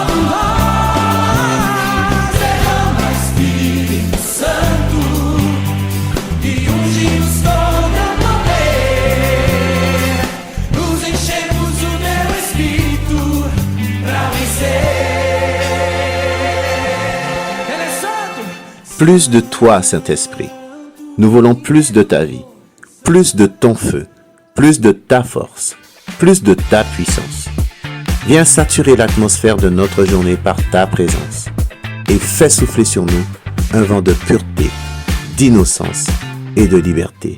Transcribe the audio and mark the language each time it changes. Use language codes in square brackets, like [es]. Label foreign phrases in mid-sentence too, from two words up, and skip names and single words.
[pt] derrama Espírito Santo e unge-nos com teu poder, nos enchemos o teu Espírito pra vencer. [fr] Plus de toi, Saint-Esprit. Nous voulons plus de ta vie, plus de ton feu, plus de ta force, plus de ta puissance. Viens saturer l'atmosphère de notre journée par ta présence et fais souffler sur nous un vent de pureté, d'innocence et de liberté.